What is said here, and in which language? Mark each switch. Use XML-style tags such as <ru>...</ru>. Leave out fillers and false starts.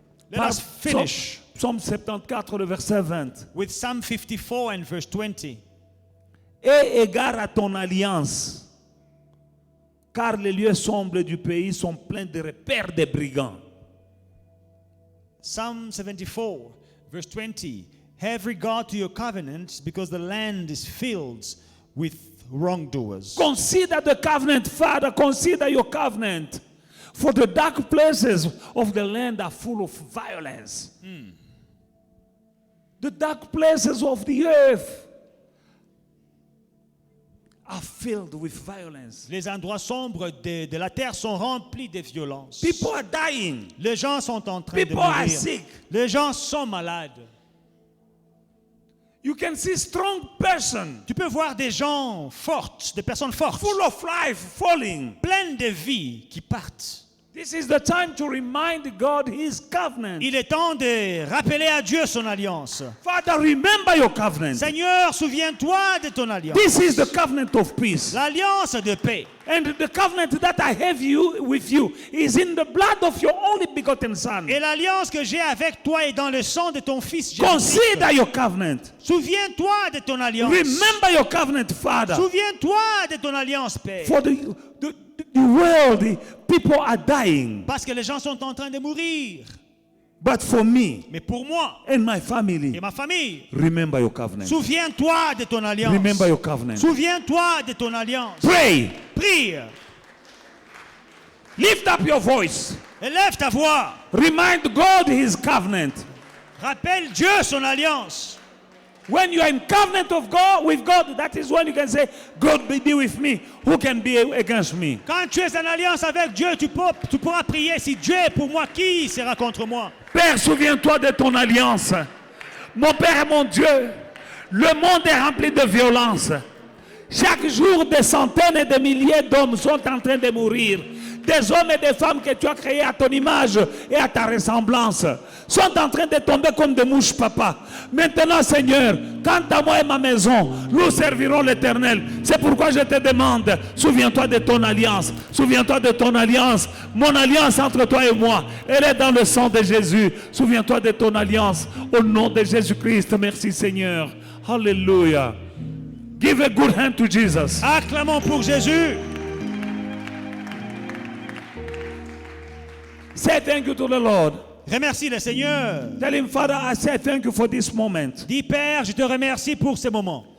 <en>Let us finish</en> <fr>Psaume 74, le verset 20.</fr> <en>with Psalm 54 and verse 20.</en> <fr>Aie égard à ton alliance, car les lieux sombres du pays sont pleins de repères des brigands.</fr> <en>Psalm 74, verse 20. Have regard to your covenants, because the land is filled with wrongdoers. Consider the covenant, Father. Consider your covenant. For the dark places of the land are full of violence. The dark places of the earth are filled with violence.</en> <fr>Les endroits sombres de la terre sont remplis de violence.</fr> <en>People are dying.</en> <fr>Les gens sont en train</fr> <en>People</en> <fr>de</fr> <en>are</en> <fr>mourir.</fr> <en>sick.</en> <fr>Les gens sont malades.</fr> <en>You can see strong person,</en> <fr>Tu peux voir des gens fortes, des personnes fortes,</fr> <en>full of life, falling.</en> <fr>pleines de vie qui partent.</fr> <en>This is the time to remind God His covenant.</en> <fr>Il est temps de rappeler à Dieu son alliance.</fr> <en>Father, remember your covenant.</en> <fr>Seigneur, souviens-toi de ton alliance.</fr> <en>This is the covenant of peace.</en> <fr>L'alliance de paix.</fr> <en>And the covenant that I have with you is in the blood of your only begotten Son.</en> <fr>Et l'alliance que j'ai avec toi est dans le sang de ton Fils Jésus.</fr> <en>Consider your covenant.</en> <fr>Souviens-toi de ton alliance.</fr> <en>Remember your covenant, Father.</en> <fr>Souviens-toi de ton alliance, Père.</fr> <en>For the world, the people are dying.</en> <fr>Parce que les gens sont en train de mourir.</fr> <en>But for me</en> <fr>Mais pour moi</fr> <en>and my family,</en> <fr>et ma famille,</fr> <en>remember your covenant.</en> <fr>souviens-toi de ton alliance.</fr> <en>Remember your covenant.</en> <fr>Souviens-toi de ton alliance.</fr> <en>Pray.</en> <fr>Prie.</fr> <en>Lift up your voice.</en> <fr>Élève ta voix.</fr> <en>Remind God His covenant.</en> <fr>Rappelle Dieu son alliance.</fr> <en>When you are in covenant of God with God, that is when you can say, God be with me. Who can be against me?</en> <fr>Quand tu es en alliance avec Dieu, tu pourras prier. Si Dieu est pour moi, qui sera contre moi? Père, souviens-toi de ton alliance. Mon Père et mon Dieu, le monde est rempli de violence. Chaque jour, des centaines et des milliers d'hommes sont en train de mourir. Des hommes et des femmes que tu as créés à ton image et à ta ressemblance sont en train de tomber comme des mouches, Papa. Maintenant, Seigneur, quant à moi et ma maison, nous servirons l'Éternel. C'est pourquoi je te demande, souviens-toi de ton alliance. Souviens-toi de ton alliance. Mon alliance entre toi et moi, elle est dans le sang de Jésus. Souviens-toi de ton alliance. Au nom de Jésus-Christ, merci Seigneur. Hallelujah.</fr> <en>Give a good hand to Jesus.</en> <fr>Acclamons pour Jésus.</fr> <en>Say thank you to the Lord.</en> <fr>Remercie le Seigneur.</fr> <en>Tell him, Father, I say thank you for this moment.</en> <fr>Dis, Père, je te remercie pour ce moment.</fr>